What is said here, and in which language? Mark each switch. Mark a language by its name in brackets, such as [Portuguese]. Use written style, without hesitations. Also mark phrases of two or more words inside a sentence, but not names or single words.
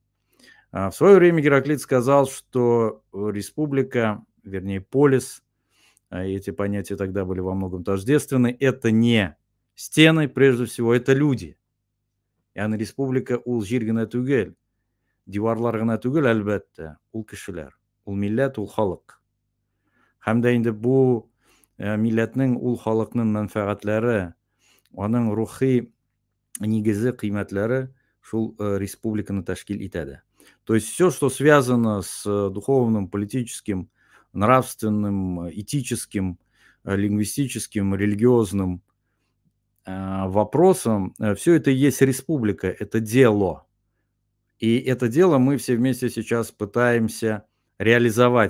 [Russian] В свое время Гераклит сказал, что республика, вернее полис, эти понятия тогда были во многом тождественны, это не стены, прежде всего, это люди. [Tatar] Яғни республика ул җир генә түгел, диварлар гына түгел, әлбәттә, ул кешеләр, ул милләт, ул халык. Һәм дә инде бу милләтнең, ул халыкның мәнфәгатьләре, аның рухи нигезе, кыйммәтләре шул республиканы тәшкил итә. [Russian] То есть все, что связано с духовным, политическим, нравственным, этическим, лингвистическим, религиозным вопросом, все это и есть республика, это дело. И это дело мы все вместе сейчас пытаемся реализовать.